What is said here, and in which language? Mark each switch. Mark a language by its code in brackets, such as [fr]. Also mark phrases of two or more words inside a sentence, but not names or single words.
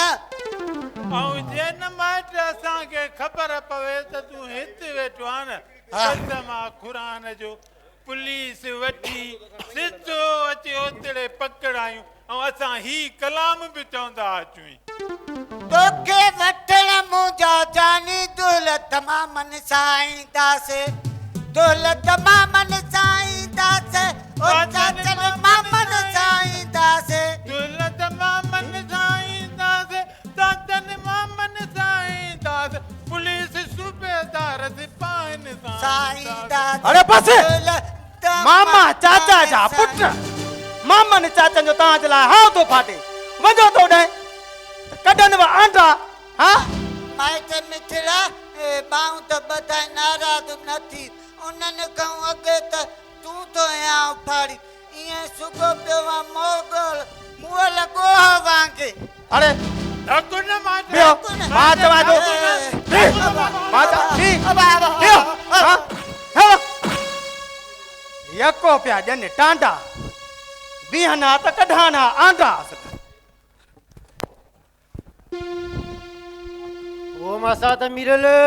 [sd] ऐं जे न माइट असांखे ख़बर पवे त तूं हिते वेठो आहे न हा। कसम आहे क़ुर जो पुलिस वठी सिधो अची ओतिरे पकड़ायूं ऐं असां ही कलाम बि चवंदा अचूं तोखे वठण मुंहिंजा जानी दौलत मां मन साईंदासीं दौलत मां मन साईंदासीं ओ चाचल मां मन साईंदासीं दौलत मां मन साईंदासीं दादन मां मन साईंदासीं पुलिस सूबेदार सिपाहिन साईंदासीं अरे बस दौलत मामा चाचा जा मां पुट मामनि चाचनि जो तव्हां जे लाइ हाउ थो फाटे वञो तो ॾे कढनि वा आंडा हा माइट मिठड़ा बाऊं त ॿधाए नाराज़ न थी उन्हनि खां अॻे त तूं तो या उफाड़ी ईअं सुगो पियो आहे मोगल मुंहुं लॻो वांगे अरे धकु न मार बियो मां चवां थो मां चवां यको पिया ॼनि टांडा बीहना त कढाना आंडा ओ मसात मिरल